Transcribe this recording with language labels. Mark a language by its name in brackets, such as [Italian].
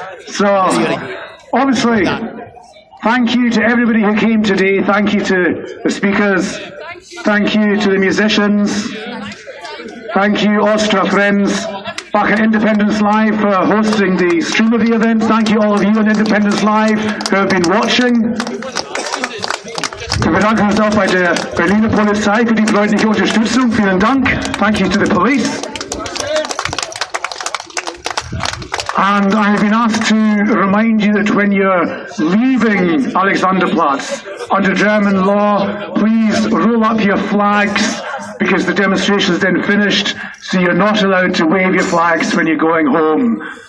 [English] So, obviously, thank you to everybody who came today. Thank you to the speakers. Thank you to the musicians. Thank you, Austria friends, back at Independence Live for hosting the stream of the event. Thank you all of you on Independence Live who have been watching. [German] Wir bedanken uns auch bei der Berliner Polizei für die freundliche Unterstützung. Vielen Dank. [English] Thank you to the police. And I have been asked to remind you that when you're leaving Alexanderplatz under German law, please roll up your flags because the demonstration is then finished, so you're not allowed to wave your flags when you're going home.